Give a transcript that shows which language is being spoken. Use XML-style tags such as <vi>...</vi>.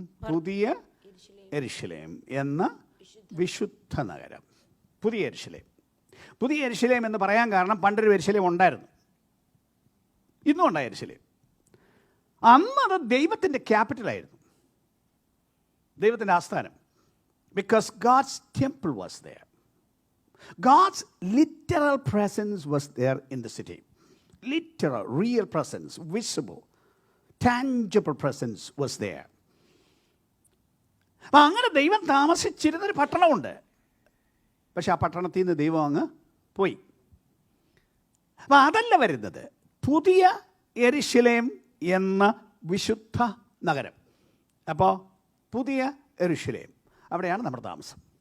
<ml>പുതിയ യെരൂശലേം എന്ന വിശുദ്ധ നഗരം, പുതിയ യെരൂശലേം. പുതിയ യെരൂശലേം എന്ന് പറയാൻ കാരണം പണ്ടൊരു യെരൂശലേം ഉണ്ടായിരുന്നു, ഇന്നും ഉണ്ടായ യെരൂശലേം. അന്നത് ദൈവത്തിൻ്റെ ക്യാപിറ്റലായിരുന്നു, ദൈവത്തിൻ്റെ ആസ്ഥാനം.</ml> <en>Because God's temple was there. God's literal presence was there in the city. Literal, real presence, visible, tangible presence was there.</en> <ml>അപ്പം അങ്ങനെ ദൈവം താമസിച്ചിരുന്നൊരു പട്ടണമുണ്ട്. പക്ഷെ ആ പട്ടണത്തിൽ നിന്ന് ദൈവം അങ്ങ് പോയി. അപ്പം അതല്ല വരുന്നത്, പുതിയ യെരൂശലേം എന്ന വിശുദ്ധ നഗരം. അപ്പോൾ പുതിയ യെരൂശലേം, അവിടെയാണ് നമ്മുടെ താമസം.</ml>